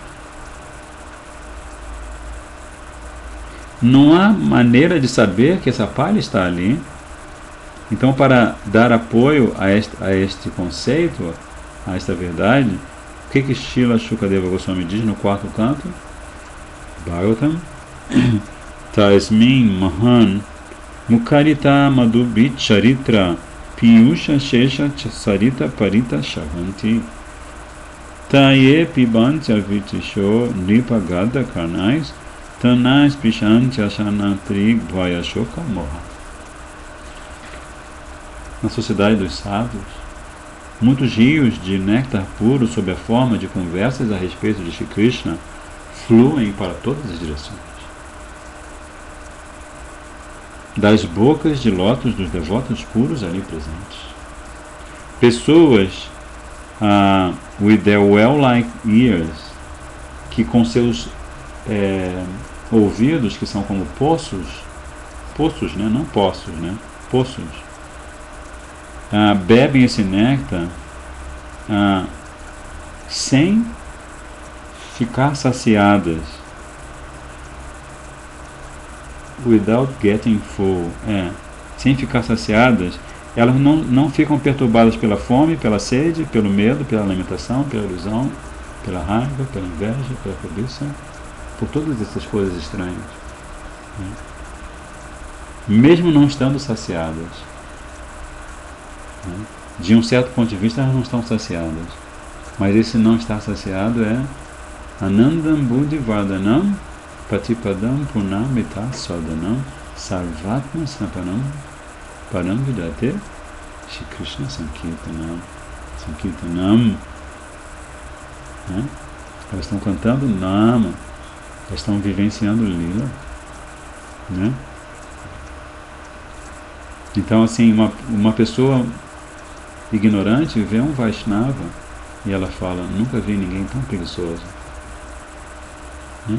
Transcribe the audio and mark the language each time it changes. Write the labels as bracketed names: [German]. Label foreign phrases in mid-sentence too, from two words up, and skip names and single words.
[Portuguese] Não há maneira de saber que essa palha está ali. Então, para dar apoio a este conceito, a esta verdade, o que Srila Shukadeva Goswami diz no quarto canto? [Sanskrit] Bhagavatam Tasmin Mahan Mukharita Madhubit Charitra Piyusha Shesha Sarita Parita Shavanti Taye Pibancha Vitisho Nipagada Karnais Tanais Pishancha Shanatri Bhayashoka Moha. [Portuguese] Na sociedade dos sábios, muitos rios de néctar puro sob a forma de conversas a respeito de Shri Krishna fluem para todas as direções. Das bocas de lótus dos devotos puros ali presentes. [English] Pessoas with their well-like ears, [Portuguese] que com seus ouvidos, que são como poços, né? Não poços, né? Poços, bebem esse néctar sem ficar saciadas, [English] without getting full, [Portuguese] sem ficar saciadas. Elas não ficam perturbadas pela fome, pela sede, pelo medo, pela lamentação, pela ilusão, pela raiva, pela inveja, pela cobiça, por todas essas coisas estranhas, né? Mesmo não estando saciadas, né? De um certo ponto de vista, elas não estão saciadas, mas esse não estar saciado é [Sanskrit] Anandam Buddhi Vardhanam Patipadam Punamita Sodanam Sarvatma Snapanam Param Vidate Shri Krishna Sankirtanam. [Portuguese] Né? Elas estão cantando Nama, elas estão vivenciando Lila, né? Então, assim, uma pessoa ignorante vê um Vaishnava e ela fala: nunca vi ninguém tão preguiçoso, né?